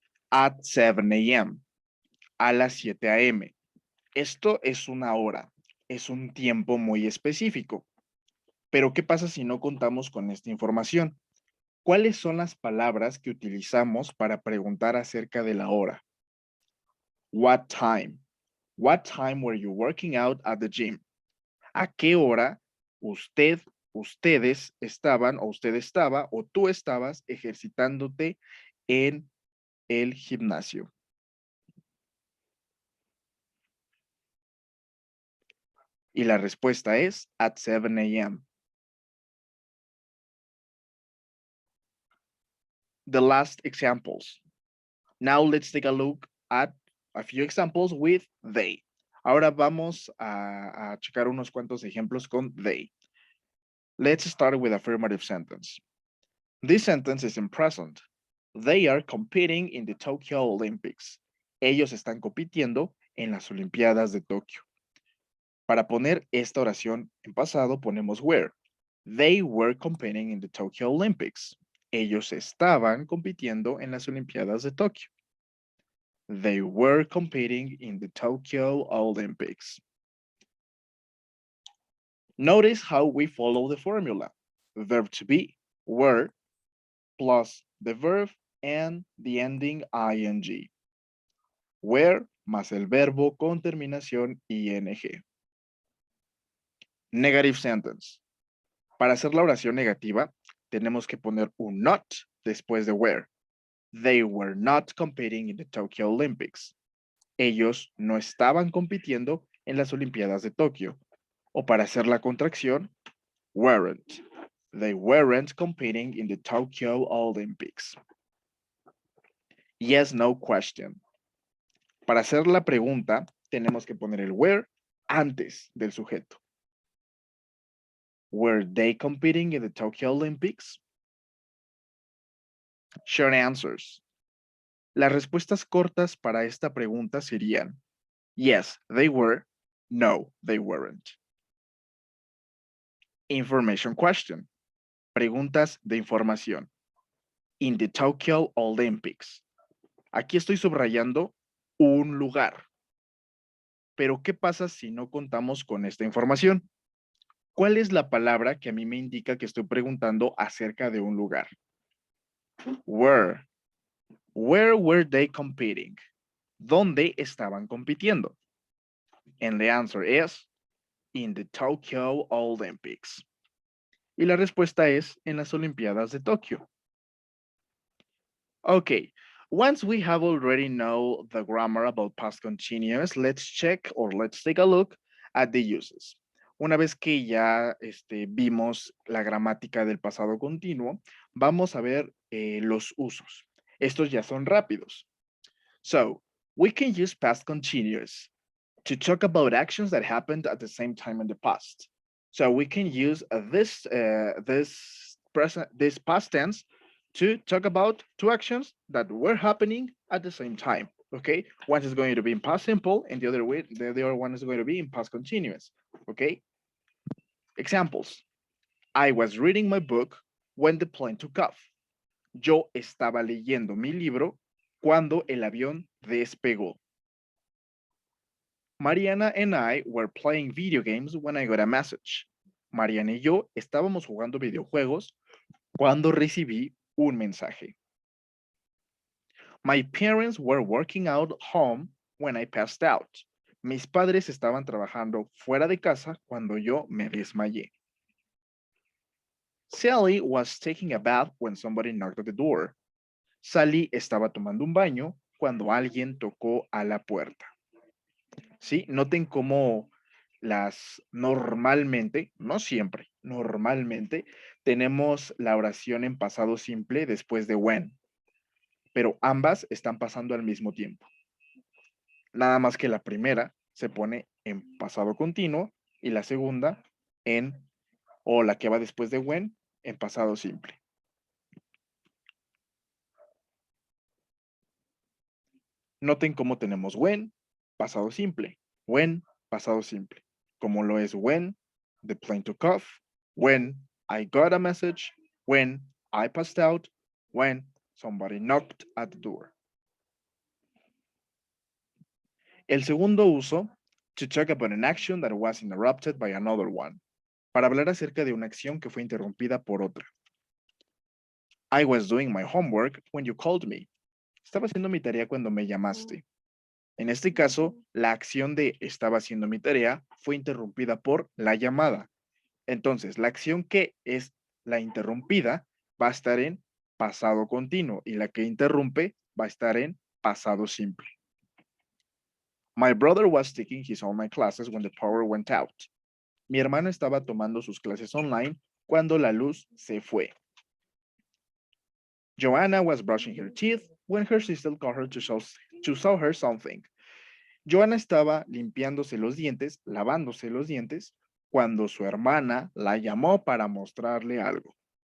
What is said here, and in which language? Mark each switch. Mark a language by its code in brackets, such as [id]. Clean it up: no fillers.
[en] At 7 a.m. [es] A las 7 a.m. Esto es una hora. Es un tiempo muy específico. Pero ¿qué pasa si no contamos con esta información? ¿Cuáles son las palabras que utilizamos para preguntar acerca de la hora? [en] What time? What time were you working out at the gym? [es] ¿A qué hora ustedes estaban o usted estaba o tú estabas ejercitándote en el gimnasio? Y la respuesta es [en] at 7 a.m. The last examples. Now let's take a look at a few examples with they. [es] Ahora vamos a checar unos cuantos ejemplos con they. [en] Let's start with affirmative sentence. This sentence is in present. They are competing in the Tokyo Olympics. [es] Ellos están compitiendo en las Olimpiadas de Tokio. Para poner esta oración en pasado ponemos were. [en] They were competing in the Tokyo Olympics. [es] Ellos estaban compitiendo en las Olimpiadas de Tokio. [en] They were competing in the Tokyo Olympics. Notice how we follow the formula. Verb to be, were, plus the verb and the ending ing. [es] Were más el verbo con terminación ing. [en] Negative sentence. [es] Para hacer la oración negativa, tenemos que poner un not después de were. [en] They were not competing in the Tokyo Olympics. [es] Ellos no estaban compitiendo en las Olimpiadas de Tokio. O para hacer la contracción, weren't. [en] They weren't competing in the Tokyo Olympics. Yes, no question. [es] Para hacer la pregunta, tenemos que poner el were antes del sujeto. [en] Were they competing in the Tokyo Olympics? Short answers. [es] Las respuestas cortas para esta pregunta serían [en] yes, they were, no, they weren't. Information question. [es] Preguntas de información. [en] In the Tokyo Olympics. [es] Aquí estoy subrayando un lugar. Pero ¿qué pasa si no contamos con esta información? ¿Cuál es la palabra que a mí me indica que estoy preguntando acerca de un lugar? [en] Where. Where were they competing? [es] ¿Dónde estaban compitiendo? [en] And the answer is in the Tokyo Olympics. [es] Y la respuesta es en las Olimpiadas de Tokio. [en] Okay, once we have already know the grammar about past continuous, let's check or let's take a look at the uses. [es] Una vez que ya vimos la gramática del pasado continuo, vamos a ver los usos. Estos ya son rápidos. [en] So, we can use past continuous to talk about actions that happened at the same time in the past. So we can use this past tense to talk about two actions that were happening at the same time. Okay, one is going to be in past simple, and the other one is going to be in past continuous. Okay. Examples. I was reading my book when the plane took off. [es] Yo estaba leyendo mi libro cuando el avión despegó. [en] Mariana and I were playing video games when I got a message. [es] Mariana y yo estábamos jugando videojuegos cuando recibí un mensaje. [en] My parents were working out home when I passed out. [es] Mis padres estaban trabajando fuera de casa cuando yo me desmayé. [en] Sally was taking a bath when somebody knocked at the door. [es] Sally estaba tomando un baño cuando alguien tocó a la puerta. ¿Sí? Noten cómo normalmente, no siempre, normalmente tenemos la oración en pasado simple después de when, pero ambas están pasando al mismo tiempo. Nada más que la primera se pone en pasado continuo y la segunda o la que va después de when, en pasado simple. Noten cómo tenemos when, pasado simple. When, pasado simple. Como lo es [en] when, the plane took off. When, I got a message. When, I passed out. When, somebody knocked at the door. [es] El segundo uso, [en] to talk about an action that was interrupted by another one. [es] Para hablar acerca de una acción que fue interrumpida por otra. [en] I was doing my homework when you called me. [es] Estaba haciendo mi tarea cuando me llamaste. En este caso, la acción de estaba haciendo mi tarea fue interrumpida por la llamada. Entonces, la acción que es la interrumpida va a estar en pasado continuo y la que interrumpe va a estar en pasado simple. [en] My brother was taking his online classes when the power went out. [es] Mi hermano estaba tomando sus clases online cuando la luz se fue. [en] Joanna was brushing her teeth when her sister called her to show her something. [es] Joanna estaba limpiándose los dientes, lavándose los dientes, cuando su hermana la llamó para mostrarle algo.